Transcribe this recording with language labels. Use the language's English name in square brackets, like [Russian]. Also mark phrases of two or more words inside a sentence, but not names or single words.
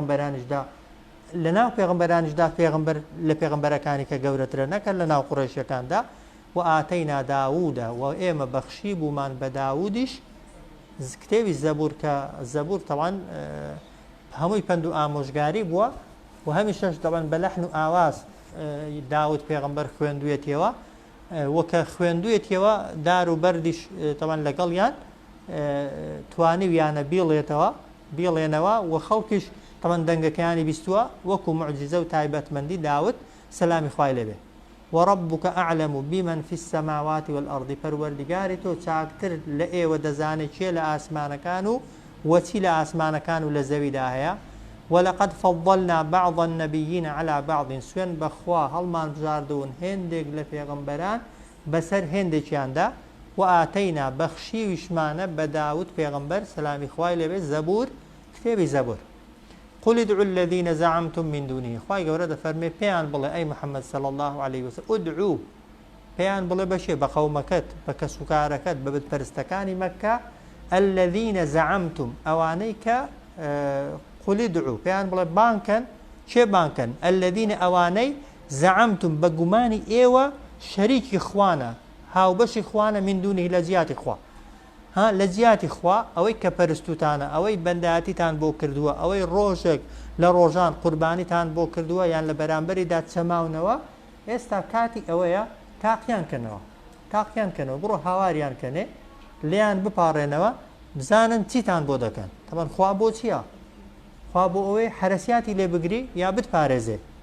[Central Kurdish] پێغەمبەرانیشدا پێغەمبەر لە پێغەمبەرەکانی کە گەورەترە نەکەن لە ناو قوڕیشەکاندا و ئاتەینا داوودە و ئێمە بەخشی بوومان بە داوودیش کتێوی زەبور کە زەبور تەوان هەمووی پند و ئامۆژگاری بووە و هەمیشەش دەبەن بە لەحن و ئاواز داود پێغەمبەر خوێندوێتیەوە وەکە خوێندوێتیەوە دار و بەردیش تەوان لەگەڵیان توانیویانە بیڵێنەوە و خەڵکیش تەوان دەنگەکەیانی بیستووە وەکو معجزە و تایبەتمەندی داود سەلامی خوای لێبێ [Arabic] وربك أعلم بمن في السماوات والأرض [Central Kurdish] پەروەردگاری تۆ چاکتر لە ئێوە دەزانێت چێ لە ئاسمانەکان و وەچی لە ئاسمانەکان و لە زەویدا هەیە [Arabic] ولقد فضلنا بعض النبيين على بعض [Central Kurdish] سوێن بەخوا هەڵمان بژاردوون هێندێک لە پێغەمبەران بەسەر هێندێکیاندا و ئاتەینا بەخشیویشمانە بە داود پێغەمبەر سەلامی خوای لێبێ زەبور کتێبی زەبور [Arabic] قل ادعوا الذين زعمتم من دونه [Central Kurdish] خوای گەورە دەفەرمێ پێیان بڵێ ئەی محەممەد [Arabic] صلی الله عليه وسلم [Central Kurdish] ادعوا پێیان بڵێ بەشێ بە قەومەکەت بە کەسوکارەکەت بە بتپەرستەکانی مەککە [Arabic] الذين زعمتم [Central Kurdish] ئەوانەی کە [Arabic] قل ادعوا [Central Kurdish] پێیان بڵێ بانکەن چێ بانکەن الذين ئەوانەی زعمتم بە گومانی ئێوە شەریکی خوانە هاوبەشی خوانە [Arabic] من دونه [Central Kurdish] لە جیاتی خوا لە جیاتی خوا ئەوەی کە پەرستوتانە ئەوەی بەندایەتیتان بۆ کردووە ئەوەی ڕۆژێک لە ڕۆژان قوربانیتان بۆ کردووە یان لە بەرامبەریدا چەماونەوە ئێستا کاتی ئەوەیە تاقییان کەنەوە بڕۆ هاواریان کەنێ لیان بپارڕێنەوە بزانن چیتان بۆ دەکەن تەبەن خوا بۆ چییە خوا بۆ ئەوەی حرەسیاتی لێ بگری یا بتپارێزێ